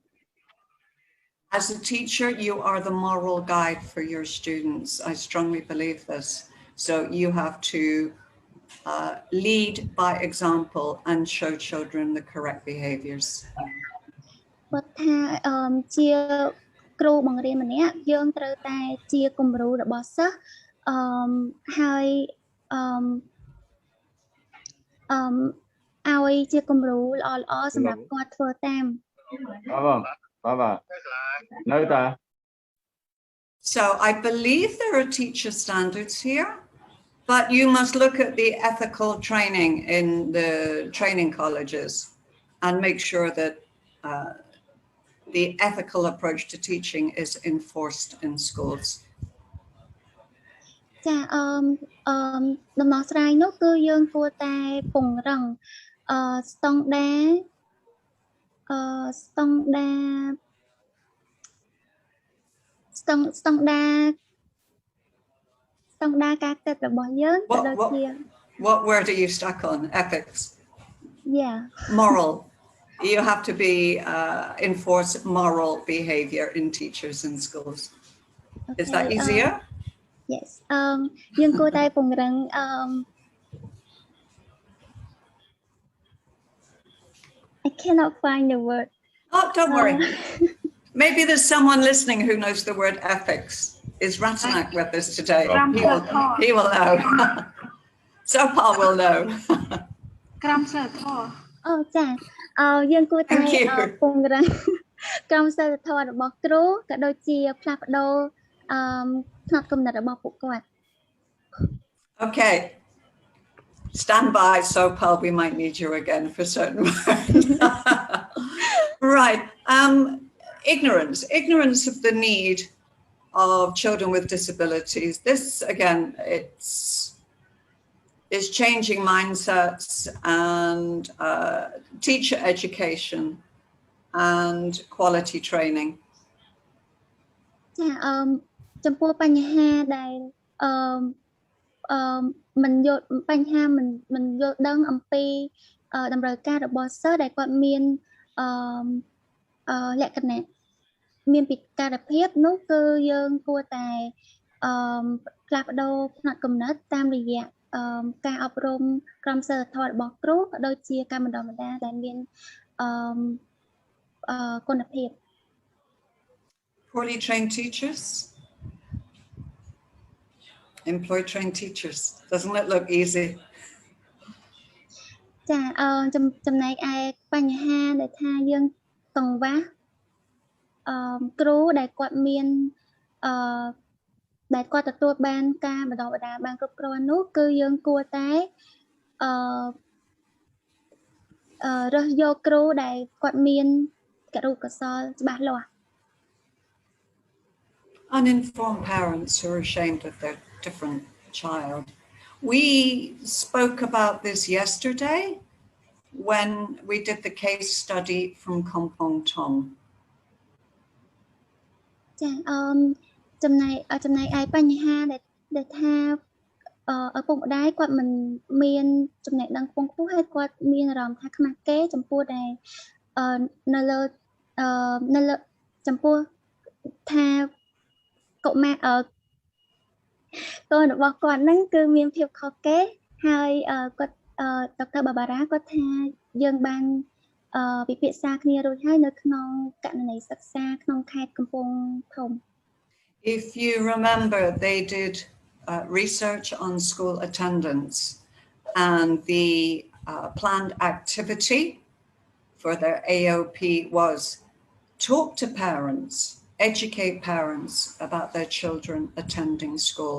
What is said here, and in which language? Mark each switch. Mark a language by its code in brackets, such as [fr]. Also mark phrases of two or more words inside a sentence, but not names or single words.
[en] As a teacher, you are the moral guide for your students. I strongly believe this. So you have to lead by example and show children the correct behaviors. [km] គាត់ថាជាគ្រូបង្រៀនម្នាក់យើងត្រូវតែជាគំរូរបស់សិស្សហើយឲ្យជាគំរូល្អៗសម្រាប់គាត់ធ្វើតាម [en] So I believe there are teacher standards here, but you must look at the ethical training in the training colleges and make sure that the ethical approach to teaching is enforced in schools. [km] ចាដំណោះស្រាយនោះគឺយើងគួរតែពង្រឹងស្តង់ដារការគិតរបស់យើងទៅដូចជា [en] What word are you stuck on? Ethics? Yeah. Moral. You have to be enforce moral behavior in teachers in schools. Okay, is that easier? Yes. [km] យើងគួរតែពង្រឹង [en] I cannot find the word. Oh, don't worry. Maybe there's someone listening who knows the word ethics. Is Ratanak with us today? He will know. So Paul will know. [km] Oh, ចាយើងគួរតែពង្រឹងក្រមសីលធម៌របស់គ្រូក៏ដូចជាផ្លាស់ប្ដូរផ្នត់គំនិតរបស់ពួកគាត់ [en] Okay. Stand by, so Paul, we might need you again for certain words. Right. Ignorance of the need of children with disabilities. This, again, is changing mindsets and teacher education and quality training. [km] ចាចំពោះបញ្ហាដែលមិនយល់បញ្ហាមិនយល់ដឹងអំពីតម្រូវការរបស់សិស្សដែលគាត់មានលក្ខណៈមានពិការភាពនោះគឺយើងគួរតែផ្លាស់ប្ដូរផ្នត់គំនិតតាមរយៈការអប់រំក្រមសីលធម៌របស់គ្រូក៏ដូចជាការបណ្ដុះបណ្ដាលដែលមានគុណភាព [en] Poorly trained teachers, employ trained teachers. Doesn't it look easy? [km] ចាចំណែកឯបញ្ហាដែលថាយើងកង្វះគ្រូដែលគាត់មានដែលគាត់ទទួលបានការបណ្ដុះបណ្ដាលបានគ្រប់គ្រាន់នោះគឺយើងគួរតែរើសយកគ្រូដែលគាត់មានគរុកោសល្យច្បាស់លាស់ [en] Uninformed parents who are ashamed of their different child. We spoke about this yesterday when we did the case study from Kompong Tom. [km] ចាចំណែកឯបញ្ហាដែលថាឪពុកម្ដាយគាត់មិនមានចំណេះដឹង ខ្ពង់ខ្ពស់ហើយគាត់មានអារម្មណ៍ថាខ្មាស់គេចំពោះដែលនៅលើចំពោះថាកុមារកូនរបស់គាត់ហ្នឹងគឺមានភាពខុសគេហើយគាត់ដុកទ័របាបារ៉ាគាត់ថាយើងបានពិភាក្សាគ្នារួចហើយនៅក្នុងករណីសិក្សាក្នុងខេត្តកំពង់ធំ [en] If you remember, they did research on school attendance, and the planned activity for their AOP was talk to parents, educate parents about their children attending school.